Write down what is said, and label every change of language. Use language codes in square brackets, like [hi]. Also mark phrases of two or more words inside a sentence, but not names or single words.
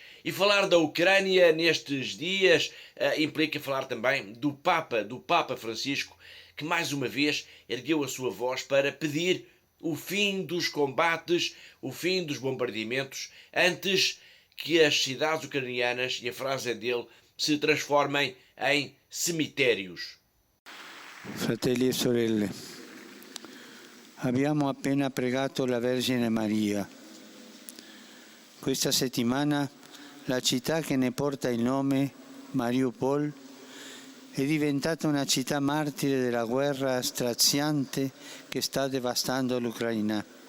[pt] E falar da Ucrânia nestes dias implica falar também do Papa Francisco, que mais uma vez ergueu a sua voz para pedir o fim dos combates, o fim dos bombardeamentos, antes que as cidades ucranianas, e a frase é dele, se transformem em cemitérios. [it] Fratelli e sorelle, abbiamo appena pregato la Vergine Maria. Questa settimana la città che ne porta il nome, Mariupol, è diventata una città martire della guerra straziante che sta devastando l'Ucraina.